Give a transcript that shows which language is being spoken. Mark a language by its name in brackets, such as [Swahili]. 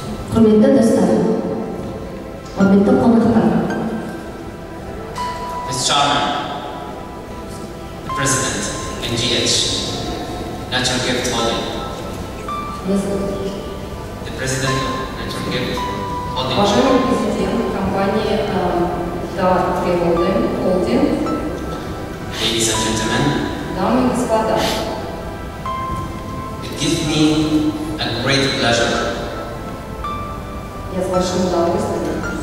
[Kazakh] Құрметті достар, құрметті қонақтар. [English] Mr. Chairman, the President, NGH, Natural Gift Holding. The President of Natural Gift Holding. [Russian] Уважаемый президент компании Natural Holding. [English] Ladies and gentlemen. [Russian] Дамы и господа. [English] It gives me a great pleasure [Russian] Я с большим удовольствием.